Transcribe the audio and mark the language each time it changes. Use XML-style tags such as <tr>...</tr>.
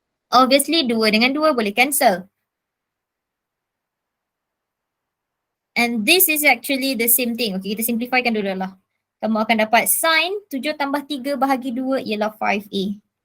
<ms>Obviously 2 dengan 2 boleh cancel.</ms> <en>And this is actually the same thing.</en> <ms>Okay, kita simplifykan dulu lah. Kamu akan dapat sin 7 tambah 3 bahagi 2 ialah 5A.</ms>